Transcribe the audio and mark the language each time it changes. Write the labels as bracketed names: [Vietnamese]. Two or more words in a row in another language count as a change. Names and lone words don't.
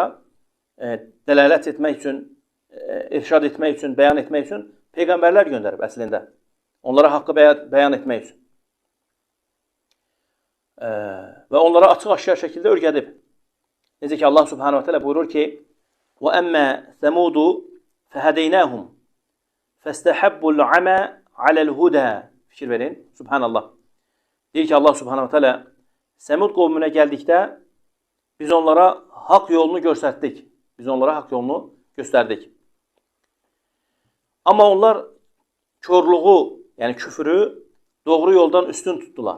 [Azerbaijani] Dəlalət etmək üçün, irşad etmək üçün, bəyan etmək üçün peyğəmbərlər göndərib əslində. Onlara haqqı bəyan etmək üçün. Və onlara açıq-aşkar şəkildə öyrədib. Necə ki, Allah [Arabic] سبحانه تعالى [Azerbaijani] buyurur ki, [Arabic] وَأَمَّا ثَمُودُ فَهَدَيْنَاهُمْ فَاسْتَحَبُّ الْعَمَى عَلَى الْهُدَى. [Azerbaijani] Fikir verin. Subhanallah. Deyir ki, Allah [Arabic] سبحانه تعالى [Azerbaijani] Səmud qovmuna gəldikdə biz onlara haqq yolunu göstərdik. Amma onlar körluğu, yəni küfrü doğru yoldan üstün tutdular.